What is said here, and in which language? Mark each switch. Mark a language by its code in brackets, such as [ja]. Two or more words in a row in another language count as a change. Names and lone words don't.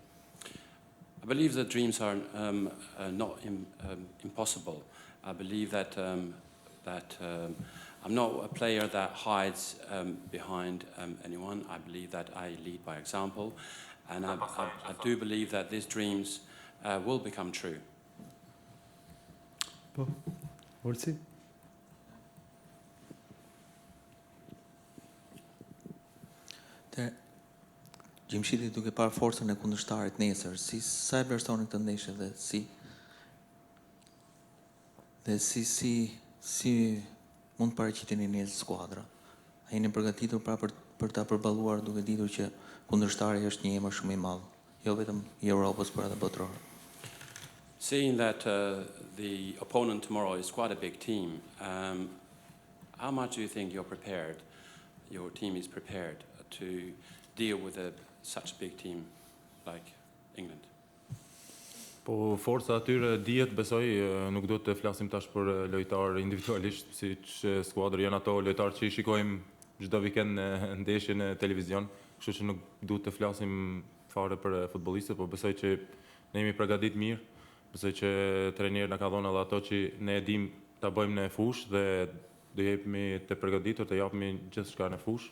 [en] I believe that dreams are not impossible. I believe that I'm not a player that hides behind anyone. I believe that I lead by example, and I do believe that these dreams will become true. Orsi? [sq] Jim Shiti duke parë forcën e kundërshtarit nesër, sa e vlerësoni këtë ndeshje dhe si mund të paraqiteni një skuadra? A jeni përgatitur për ta përballuar duke ditur që kundërshtari është një emër shumë i madh, jo vetëm i Europës, por edhe botëror? [en] Seeing that the opponent tomorrow is quite a big team, how much do you think your team is prepared to deal with such a big team like England? [sq] Po forca atyre dihet, besoj, nuk do të flasim tash për lojtar individualisht, siç skuadra janë ato lojtarë që i shikojmë çdo vikend në ndeshje në televizion, kështu që nuk duhet të flasim fare për futbollistët, po besoj që ne jemi përgatitur mirë, besoj që trajneri na ka dhënë edhe ato që ne e dim ta bëjmë në fushë dhe do jepemi të përgatitur të japim gjithçka në fushë.